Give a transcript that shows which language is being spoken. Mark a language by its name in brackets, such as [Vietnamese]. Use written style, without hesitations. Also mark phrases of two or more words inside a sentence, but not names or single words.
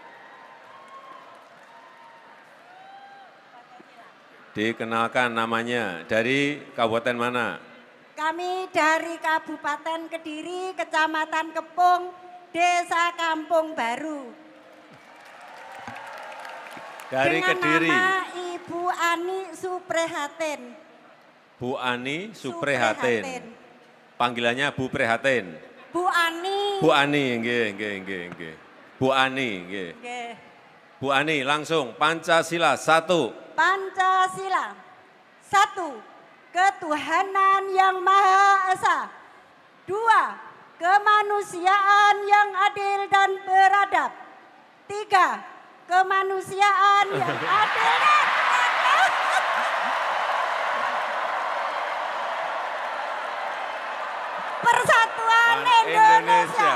[Indonesian] Dikenalkan namanya, dari kabupaten mana? Kami dari Kabupaten Kediri, Kecamatan Kepung, Desa Kampung Baru. Dari dengan Kediri. Nama Ibu Ani Suprihatin. Bu Ani Suprihatin. Panggilannya Bu Prihatin. Bu Ani. Bu Ani, nggih. Bu Ani, nggih. Bu Ani, langsung Pancasila 1. Pancasila 1. Ketuhanan yang Maha Esa. 2. Kemanusiaan yang adil dan beradab. 3. Kemanusiaan yang adil dan Persatuan Indonesia.